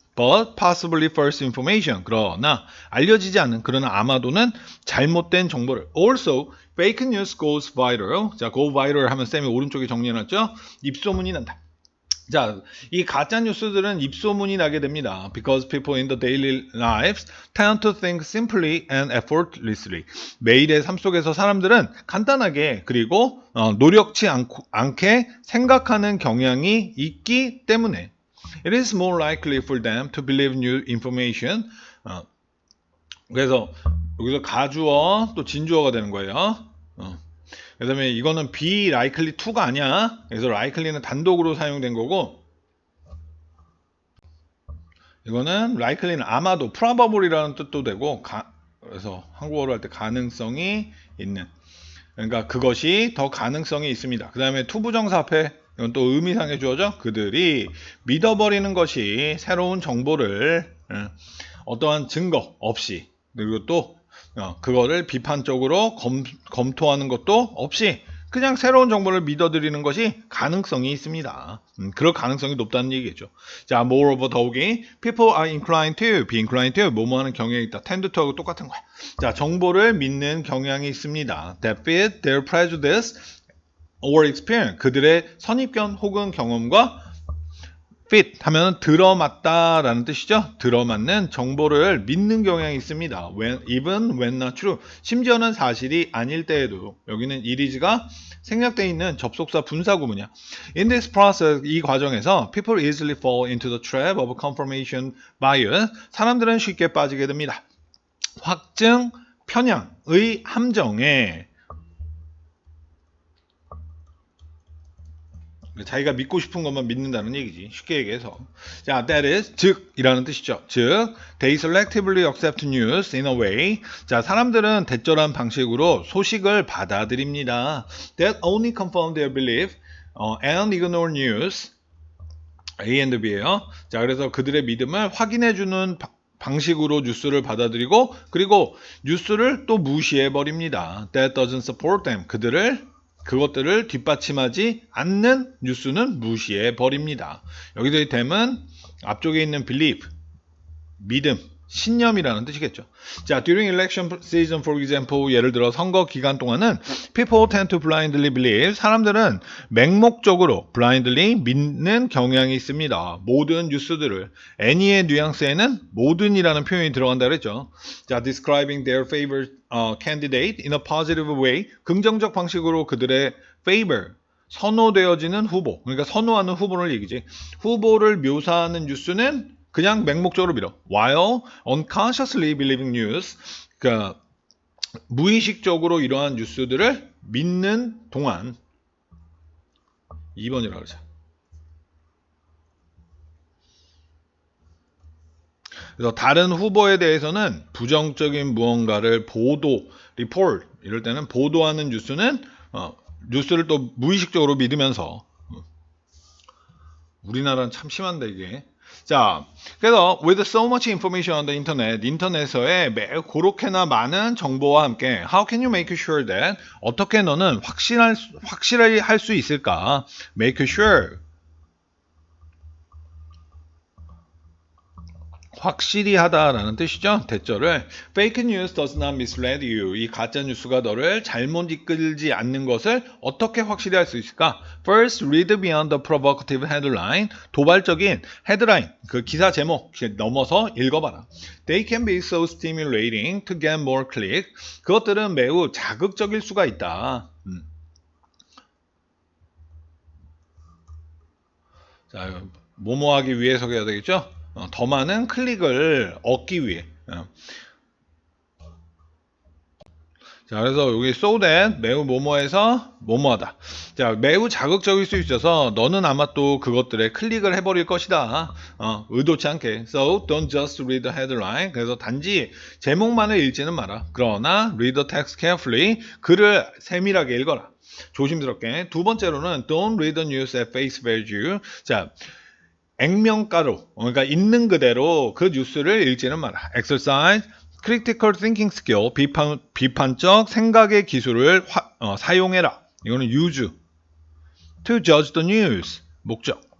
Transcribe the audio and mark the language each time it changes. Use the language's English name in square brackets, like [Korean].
[English] But possibly false information. [Korean] 그러나 알려지지 않은 그러나 아마도는 잘못된 정보를. [English] Also, fake news goes viral. [Korean] 자, go viral 하면 쌤이 오른쪽에 정리해놨죠? 입소문이 난다. 자, 이 가짜 뉴스들은 입소문이 나게 됩니다. [English] Because people in the daily lives tend to think simply and effortlessly. [Korean] 매일의 삶 속에서 사람들은 간단하게 그리고 노력치 않게 생각하는 경향이 있기 때문에 [English] it is more likely for them to believe new information. [Korean] 그래서 여기서 가주어 또 진주어가 되는 거예요. 그 다음에 이거는 be likely to가 아니야. 그래서 likely는 단독으로 사용된 거고 이거는 likely는 아마도 probably라는 뜻도 되고 그래서 한국어로 할 때 가능성이 있는 그러니까 그것이 더 가능성이 있습니다. 그 다음에 투부정사 앞에 이건 또 의미상의 주어죠. 그들이 믿어버리는 것이 새로운 정보를 어떠한 증거 없이 그리고 또 그거를 비판적으로 검토하는 것도 없이 그냥 새로운 정보를 믿어들이는 것이 가능성이 있습니다. 그럴 가능성이 높다는 얘기겠죠. [English] 자, moreover 더욱이 people are inclined to, be inclined to [Korean] 뭐뭐 하는 경향이 있다. tend to하고 똑같은 거야. 자, 정보를 믿는 경향이 있습니다. [English] that fit their prejudice or experience. [Korean] 그들의 선입견 혹은 경험과 fit 하면 들어맞다라는 뜻이죠. 들어맞는 정보를 믿는 경향이 있습니다. [English] even when not true. [Korean] 심지어는 사실이 아닐 때에도 여기는 it is가 생략되어 있는 접속사 분사 구문이야. [English] In this process, [Korean] 이 과정에서 [English] people easily fall into the trap of confirmation bias. [Korean] 사람들은 쉽게 빠지게 됩니다. 확증 편향의 함정에 자기가 믿고 싶은 것만 믿는다는 얘기지. 쉽게 얘기해서. 자, [English] that is, [Korean] 즉, 이라는 뜻이죠. [English] 즉, they selectively accept news in a way. [Korean] 자, 사람들은 대절한 방식으로 소식을 받아들입니다. [English] That only confirm their belief and ignore news. [Korean] A and B예요. 자, 그래서 그들의 믿음을 확인해주는 방식으로 뉴스를 받아들이고, 그리고 뉴스를 또 무시해버립니다. [English] That doesn't support them. [Korean] 그것들을 뒷받침하지 않는 뉴스는 무시해 버립니다. 여기서 이 them은 앞쪽에 있는 believe, 믿음, 신념이라는 뜻이겠죠. [English] 자, during election season, for example, [Korean] 예를 들어 선거 기간 동안은 [English] people tend to blindly believe. [Korean] 사람들은 맹목적으로 blindly 믿는 경향이 있습니다. 모든 뉴스들을. any의 뉘앙스에는 모든이라는 표현이 들어간다 그랬죠. [English] 자, describing their favorite candidate in a positive way. [Korean] 긍정적 방식으로 그들의 favor, 선호되어지는 후보. 그러니까 선호하는 후보를 얘기지. 후보를 묘사하는 뉴스는 그냥 맹목적으로 밀어. [English] While unconsciously believing news, [Korean] 그러니까 무의식적으로 이러한 뉴스들을 믿는 동안 2번이라고 그러자. 그래서 다른 후보에 대해서는 부정적인 무언가를 보도, report 이럴 때는 보도하는 뉴스는 뉴스를 또 무의식적으로 믿으면서 우리나라는 참 심한데 이게. [English] 자, 그래서 with so much information on the internet, [Korean] 인터넷에 매우 그렇게나 많은 정보와 함께 [English] how can you make sure that [Korean] 어떻게 너는 확실히 할 수 있을까? [English] make sure [Korean] 확실히 하다라는 뜻이죠. [English] 대절을 Fake news does not mislead you. [Korean] 이 가짜 뉴스가 너를 잘못 이끌지 않는 것을 어떻게 확실히 할 수 있을까? [English] First, read beyond the provocative headline. [Korean] 도발적인 헤드라인, 그 기사 제목 넘어서 읽어봐라. [English] They can be so stimulating to get more click. [Korean] 그것들은 매우 자극적일 수가 있다. 자, 뭐뭐 하기 위해서 해야 되겠죠? 더 많은 클릭을 얻기 위해. 자, 그래서 여기 so that 매우 뭐뭐해서 뭐뭐하다. 자, 매우 자극적일 수 있어서 너는 아마 또 그것들에 클릭을 해버릴 것이다. 의도치 않게. [English] So don't just read the headline. [Korean] 그래서 단지 제목만을 읽지는 마라. [English] 그러나 read the text carefully. [Korean] 글을 세밀하게 읽어라. 조심스럽게. 두 번째로는 [English] don't read the news at face value. [Korean] 자, 액면가로, 그러니까 있는 그대로 그 뉴스를 읽지는 마라. [English] Exercise critical thinking skill, [Korean] 비판적 생각의 기술을 사용해라. 이거는 use. [English] To judge the news, 목적.